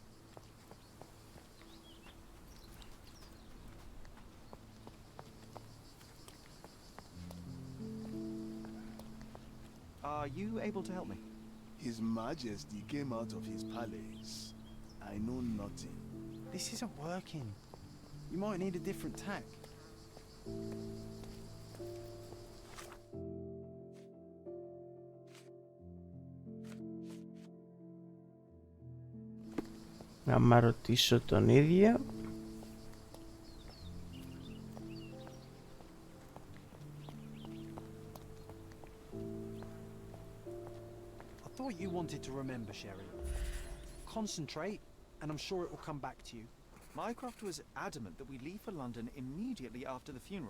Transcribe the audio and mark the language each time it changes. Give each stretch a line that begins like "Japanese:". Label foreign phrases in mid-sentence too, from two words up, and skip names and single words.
English: Are you able to help me? His Majesty came out of his palace. I know nothing. This isn't working. You might need a different tack.
Greek: Να ρωτήσω τον ίδιο.
English: I thought you wanted to remember, Sherry. Concentrate, and I'm sure it will come back to you. Mycroft was adamant that we leave for London immediately after the funeral.